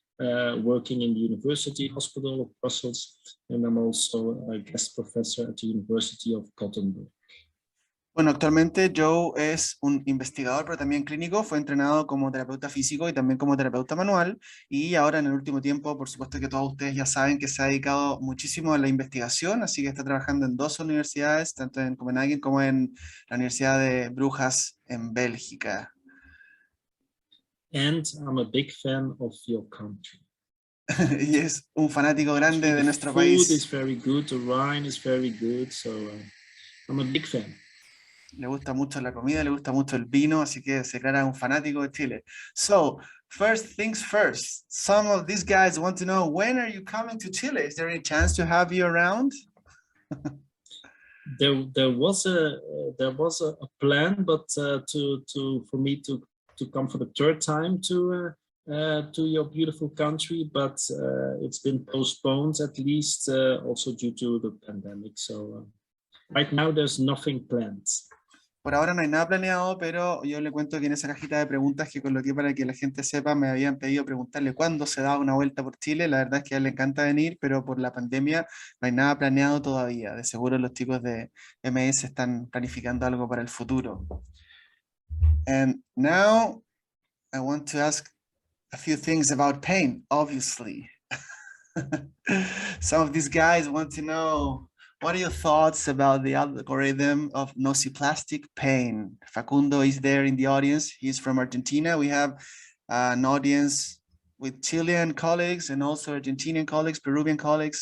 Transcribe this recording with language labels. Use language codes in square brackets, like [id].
[en] Working in the University Hospital of Brussels, and I'm also a guest professor at the University of Gothenburg. [es] Bueno, actualmente Joe es un investigador, pero también clínico. Fue entrenado como terapeuta físico y también como terapeuta manual. Y ahora en el último tiempo, por supuesto que todos ustedes ya saben que se ha dedicado muchísimo a la investigación, así que está trabajando en dos universidades, tanto en Copenhague como en la Universidad de Brujas en Bélgica. [en] And I'm a big fan of your country. [es] Y es un fanático grande de nuestro país. [en] The food is very good, the wine is very good, so I'm a big fan. [es] Le gusta mucho la comida, le gusta mucho el vino, así que se declara un fanático de Chile. [en] So, first things first, some of these guys want to know, when are you coming to Chile? Is there any chance to have you around? There was a plan, but for me to come for the third time to your beautiful country, but it's been postponed, at least also due to the pandemic. So right now there's nothing planned. [es] Por ahora no hay nada planeado, pero yo le cuento que en esa cajita de preguntas que coloqué para que la gente sepa, me habían pedido preguntarle cuándo se da una vuelta por Chile. La verdad es que a él le encanta venir, pero por la pandemia no hay nada planeado todavía. De seguro los chicos de MS están planificando algo para el futuro. [en] And now I want to ask a few things about pain, obviously. Some of these guys want to know, what are your thoughts about the algorithm of nociplastic pain? Facundo is there in the audience. He's from Argentina. We have an audience with Chilean colleagues and also Argentinian colleagues, Peruvian colleagues.